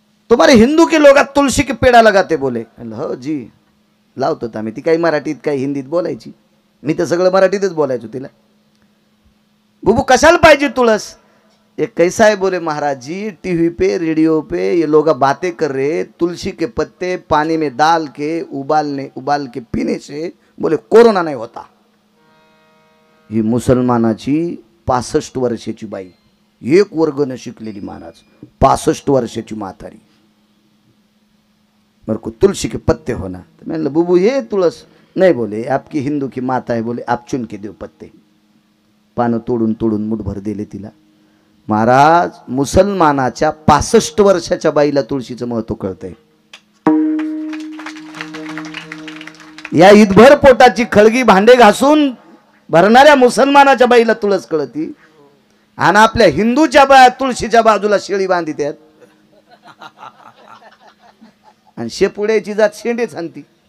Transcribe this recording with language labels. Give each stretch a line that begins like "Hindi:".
Hindi: तुम्हारे हिंदू के लोग तुलसी के पेड़ा लगाते बोले.
Marathi: म्हणलं हो जी, लावतो आम्ही. ती काही मराठीत काही हिंदीत बोलायची, मी तर सगळं मराठीतच बोलायचो तिला. बुबू कशाला पाहिजे तुळस.
Hindi: एक कैसा है बोले महाराज जी, टीवी पे रेडियो पे ये लोग बातें कर रहे, तुलसी के पत्ते पानी में डाल के उबाल के पीने से बोले कोरोना नहीं होता.
Marathi: ही मुसलमानाची 65 वर्षाची बाई, एक वर्ग न शिकलेली महाराज, 65 वर्षाची म्हातारी.
Hindi: मेरे को तुलसी के पत्ते होना. तो मैंने बुबू ये तुळस नहीं बोले, आपकी हिंदू की माता है, बोले आप चुन के दो पत्ते.
Marathi: पानं तोडून तोडून मुठभर दिले तिला. महाराज मुसलमानाच्या 65 वर्षाच्या बाईला तुळशीचं महत्व कळतंय. या ईदभर पोटाची खळगी भांडे घासून भरणाऱ्या मुसलमानाच्या बाईला तुळस कळती, आणि आपल्या हिंदूच्या बाया तुळशीच्या बाजूला शेळी बांधित्यात आणि शेपुड्याची जात शेंडेच आणती.